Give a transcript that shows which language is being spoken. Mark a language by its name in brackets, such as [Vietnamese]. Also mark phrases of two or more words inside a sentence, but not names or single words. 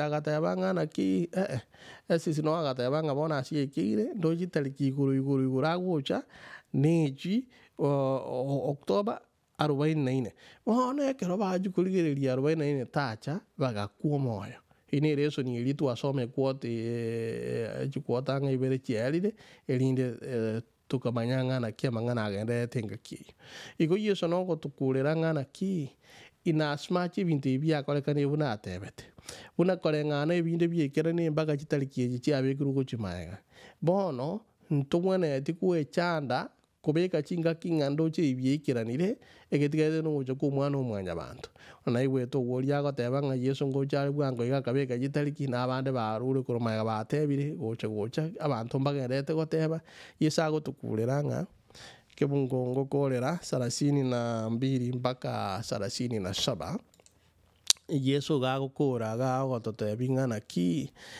[Gusii] agateba ng'ana ki esisi no agateba ng'a bono asigekeire ndo chitariki igoro agocha nechi October 44 bono ekero bachi korigereria 44 tacha bagakwa omoyo ine eresoni eri twasome kwote chikwota ng'a ibere chiarire erinde tukamanya ng'ana ki amang'ana agenderete engaki eyio igo Yesu nogotokorera ng'ana ki in [English] as much [Gusii] ebinto ebi biakorekanire buna atebete buna koreng'ana ebinde biaekerane mpaka chitariki echi chiabekirwe gochimaega bono ntobwenereti goechanda kobeka chingaki ng'a ndoche ibiaikeranire egetigaete nogocha kwa omwana omwanyabanto naigwete ogoria agoteba ng'a Yesu ngocha are bwango iga akabeka chitariki na abande barure korwa maega batebire gocha abanto mbagenderete goteba Yesu agotokorera ng'a kebungo ngokorera 32 mpaka 37 Yesu gagokora gagototebia ng'ana ki